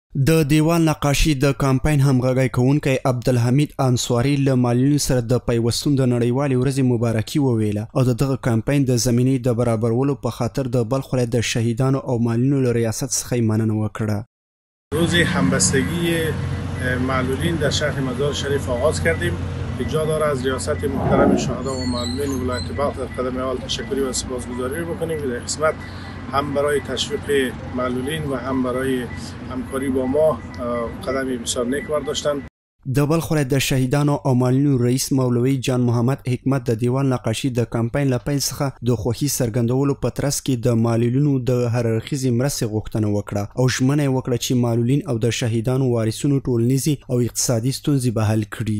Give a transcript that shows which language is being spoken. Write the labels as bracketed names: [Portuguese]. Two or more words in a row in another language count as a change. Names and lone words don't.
[Pashto] د دیوال نقاشي د کمپاین همغږی کوونکی عبدالحمید انصاري له معلولینو سره د پیوستون د نړیوالې ورځې مبارکي وویله او د دغه کمپاین د زمینې د برابرولو په خاطر د بلخ ولایت د شهیدانو او معلولینو له ریاست څخه یې مننه وکړه. [Persian] روز همبستگی معلولین در شهر مزار شریف آغاز کردیم که جا داره از ریاست محترم شهدا و معلولین ولایت بلخ در قدم اول تشکری و سپاسگزاری بکنیم که در قسمت هم برای تشویق معلولین و هم برای همکاری با ما قدمی بسیار نیک برداشتند. [Pashto] د بلخ ولایت د شهیدانو او معلولینو رئیس مولوی جان محمد حکمت د دیوال نقاشي د کمپاین له پیل څخه د خوښۍ څرګندولو په ترڅ کې د معلولینو د هر اړخیزې مرستې غوښتنه وکړه او ژمنه یې وکړه چې معلولین او د شهیدانو وارثینو ټولنیزې او اقتصادي ستونزې به حل کړي.